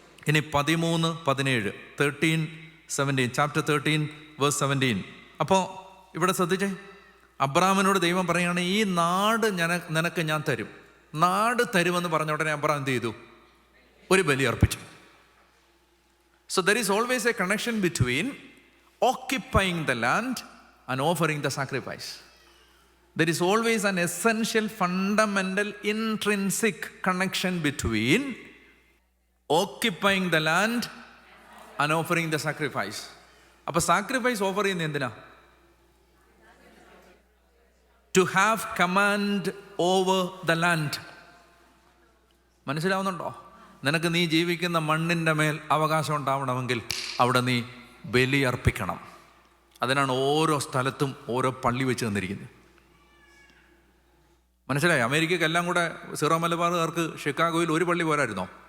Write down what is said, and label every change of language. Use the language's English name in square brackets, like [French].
[Malayalam] ഇനി 13-17 13:17 chapter 13 verse 17. അപ്പോൾ ഇവിടെ ശ്രദ്ധിച്ചേ, അബ്രാമിനോട് ദൈവം പറയുകയാണ്, ഈ നാട് നിനക്ക് ഞാൻ തരും. നാട് തരുമെന്ന് പറഞ്ഞ ഉടനെ അബ്രാം എന്ത് ചെയ്തു? ഒരു ബലി അർപ്പിച്ചു. [English] So there is always a connection between occupying the land and offering the sacrifice. There is always an essential, fundamental, intrinsic connection between occupying the land and offering the sacrifice. [Malayalam] അപ്പോൾ sacrifice offer ചെയ്യുന്നത് എന്തിനാ? [English] To have command over the land. [Malayalam] മനസ്സിലാവുന്നുണ്ടോ? നിനക്ക് നീ ജീവിക്കുന്ന മണ്ണിൻ്റെ മേൽ അവകാശം ഉണ്ടാവണമെങ്കിൽ അവിടെ നീ ബലി അർപ്പിക്കണം. അതിനാണ് ഓരോ സ്ഥലത്തും ഓരോ പള്ളി വെച്ച് തന്നിരിക്കുന്നത്. മനസ്സിലായി? അമേരിക്കയ്ക്ക് എല്ലാം കൂടെ സിറോ മലബാറുകാർക്ക് ഷിക്കാഗോയിൽ ഒരു പള്ളി പോരായിരുന്നോ?